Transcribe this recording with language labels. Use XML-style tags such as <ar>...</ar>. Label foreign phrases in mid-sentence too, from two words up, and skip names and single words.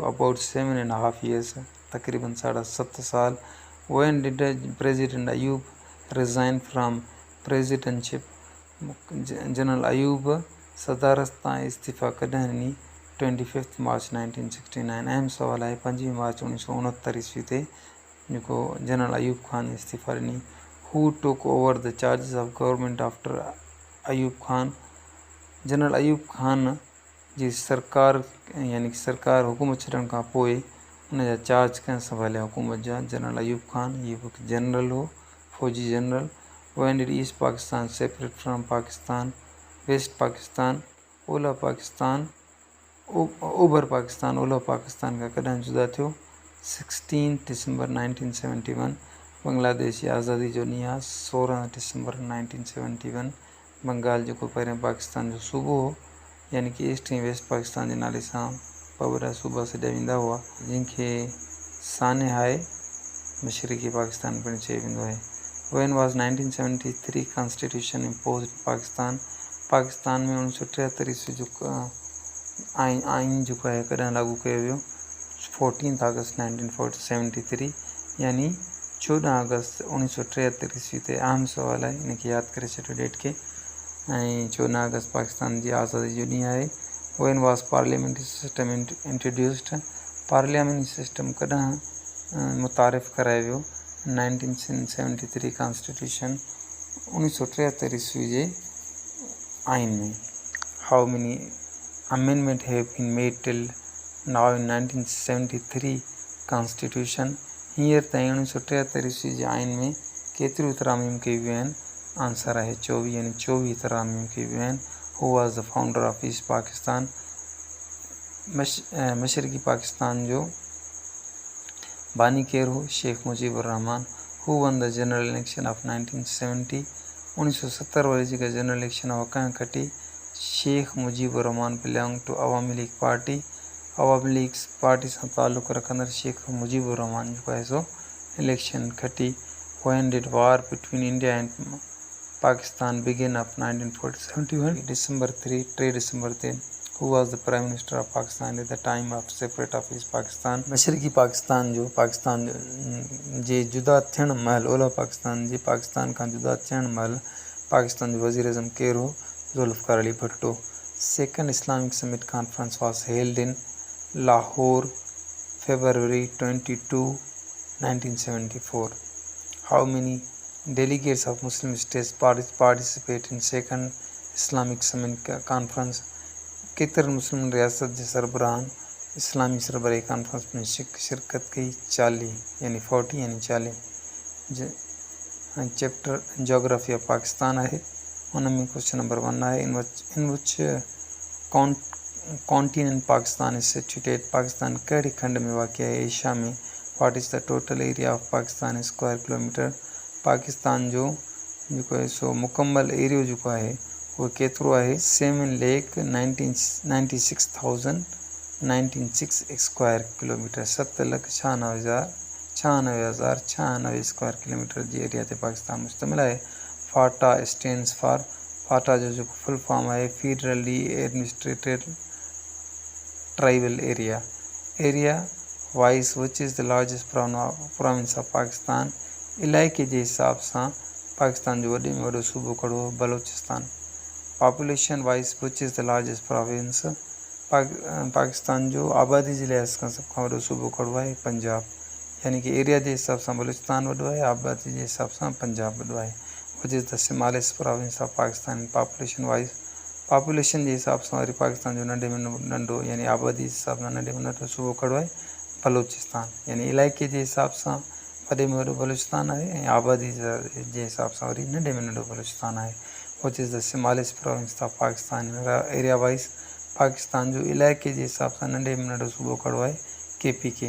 <en>about 7.5 years,</en> <sd>तक़रीबन 7.5 साल।</sd> <en>when did President Ayub resign from?</en> <sd>त प्रेसिडेंटशिप जनरल अयूब सदारत तां इस्तीफ़ा कॾहिं ॾिनी? 25 मार्च 1969। अहम सवाल आहे। 5 मार्च 1969 ईस्वी ते जेको जनरल अयूब ख़ान इस्तीफ़ा ॾिनी।</sd> <en>who took over the charges of government after Ayub Khan?</en> <sd>जनरल अयूब ख़ान जी सरकार यानी कि सरकार हुकूमत छॾण खां पोइ उन जा चार्ज कंहिं संभालिया हुकूमत जा? जनरल अयूब ख़ान। ये हिकु जनरल हो, फौजी जनरल।</sd> <en>When did East Pakistan separate from Pakistan?</en> <sd>वेस्ट पाकिस्तान, ओलह पाकिस्तान, ओभर पाकिस्तान, ओलह पाकिस्तान खां कॾहिं जुदा थियो? 16 दिसंबर 1971। बांग्लादेश जी आज़ादी जो ॾींहुं 16 दिसंबर 1971। बंगाल जेको पहिरियों पाकिस्तान जो सूबो हो यानी कि ईस्ट ऐं वेस्ट पाकिस्तान जे नाले सां ॿ सूबा सॾिया वेंदा हुआ, जंहिंखे सानेहाए मशरिक़ी पाकिस्तान पिणु चयो वेंदो आहे।</sd> <en>When was 1973 कॉन्स्टिट्यूशन imposed पाकिस्तान?</en> <sd>पाकिस्तान में 1973 ईस्वी जो आइन जेको आहे कॾहिं लागू कयो वियो? 14 अगस्त 1973 यानी 14 अगस्त 1973 ईस्वी ते। अहम सवाल आहे, इनखे यादि करे छॾियो डेट खे। ऐं 14 अगस्त पाकिस्तान जी आज़ादी जो ॾींहुं आहे।</sd> <en>When was parliamentary system introduced? parliamentary system</en> <sd>कॾहिं मुतारिफ़ करायो वियो? 1973 कॉन्स्टिट्यूशन 1973 ईस्वी जे आइन में।</sd> <en>How many amendments have been made till now in 1973 कॉन्स्टिट्यूशन?</en> <sd>हींअर ताईं 1973 ईस्वी जे आइन में केतिरियूं तरामीम कयूं वियूं आहिनि? आंसर आहे 24 यानी 24 तरामीम कयूं वियूं आहिनि।</sd> <en>who was the founder of East Pakistan?</en> <sd>मशरिक़ी पाकिस्तान जो बानी केरु हो?</sd> <en>शेख मुजीबुर रहमान। who won the general election of 1970?</en> <sd>1970 वारी जेका</sd> <en>general election</en> <sd>हुआ कंहिं खटी?</sd> <en>Sheikh Mujibur Rahman belong to Awami League party.</en> <sd>अवामी लीग पार्टी सां ताल्लुक़ रखंदड़ शेख मुजीबुर रहमान जेको आहे सो इलेक्शन खटी।</sd> <en>When did war between India and Pakistan begin of 1971?</en> <sd>December 3 दिसंबर ते।</sd> <en>Who was the Prime Minister of Pakistan at the time of separate of East Pakistan?</en> <sd>मशरिक़ी पाकिस्तान जे जुदा थियण महिल, ओलह पाकिस्तान जे पाकिस्तान खां जुदा थियण महिल पाकिस्तान जो वज़ीर अज़म केरु हो? ज़ुल्फ़िकार अली भुट्टो।</sd> <en>Second Islamic Summit Conference was held in Lahore, February 22, 1974. How many delegates of Muslim states participate in Second Islamic Summit Conference?</en> <sd>केतिरनि मुस्लिम रियासत जे सरबराहनि इस्लामी सरबराही कॉन्फ्रेंस में शिरकत कई? 40 यानी 40 यानी 40।</sd> <en>chapter geography of Pakistan</en> <sd>आहे, उन में</sd> <en>question number</en> <sd>1 आहे।</sd> <en>in which continent Pakistan is situated?</en> <sd>पाकिस्तान कहिड़ी खंड में वाक़िअ आहे? एशिया में।</sd> <en>what is the total area of Pakistan square kilometre?</en> <sd>पाकिस्तान जो जेको आहे सो मुकमल एरियो जेको आहे उहो केतिरो आहे?</sd> <en>7,96,196 square kilometre.</en> <sd>7,96,096</sd> <en>square kilometre</en> <sd>जी एरिया ते पाकिस्तान मुश्तमिल आहे।</sd> <en>FATA stands for?</en> <sd>फाटा जो जेको</sd> <en>full form</en> <sd>आहे फेडरली एडमिनिस्ट्रेटेड ट्राइबल एरिया।</sd> <en>area wise which is the largest province of Pakistan?</en> <sd>इलाइक़े जे हिसाब सां पाकिस्तान जो वॾे में वॾो सूबो कहिड़ो? बलोचिस्तान।</sd> <en>population wise which is the largest province?</en> <sd>पाकिस्तान जो आबादी जे लिहाज़ खां सभ खां वॾो सूबो कहिड़ो आहे? पंजाब। यानी कि एरिया जे हिसाब सां बलूचिस्तान वॾो आहे, आबादी जे हिसाब सां पंजाब वॾो आहे।</sd> <en>which is the smallest province of Pakistan population wise?</en> <sd>पॉपुलेशन जे हिसाब सां वरी पाकिस्तान जो नंढे में नंढो यानी आबादी जे हिसाब सां नंढे में नंढो सूबो कहिड़ो आहे? बलूचिस्तान। यानी इलाइक़े जे हिसाब सां वॾे में वॾो बलूचिस्तान आहे ऐं आबादी जे हिसाब सां वरी नंढे में नंढो बलूचिस्तान आहे।</sd> <en>which is the smallest province of Pakistan? area wise</en> <sd>पाकिस्तान जो इलाइक़े जे हिसाब सां नंढे में नंढो सूबो कहिड़ो आहे? KPK।</sd>